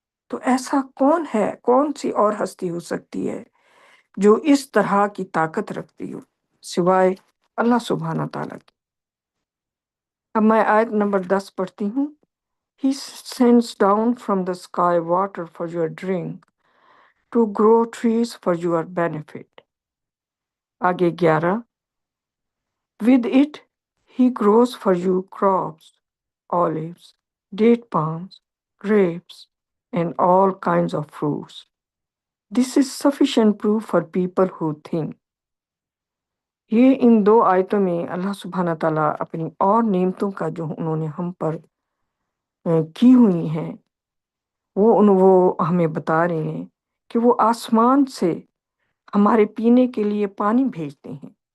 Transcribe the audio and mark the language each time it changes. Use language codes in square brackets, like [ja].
[ur] تو ایسا کون ہے، کون سی اور ہستی ہو سکتی ہے جو اس طرح کی طاقت رکھتی ہو سوائے اللہ سبحانہ تعالیٰ کی۔ اب میں آیت نمبر 10 پڑھتی ہوں۔ [en] He sends down from the sky water for your drink, to grow trees for your benefit. [ur] آگے 11. [en] With it, he grows for you crops, olives, date palms, grapes, and all kinds of fruits. This is sufficient proof for people who think. [ur] یہ ان 2 آیتوں میں اللہ سبحانہ تعالیٰ اپنی اور نعمتوں کا جو انہوں نے ہم پر کی ہوئی ہیں وہ ہمیں بتا رہے ہیں کہ وہ آسمان سے ہمارے پینے کے لیے پانی بھیجتے ہیں،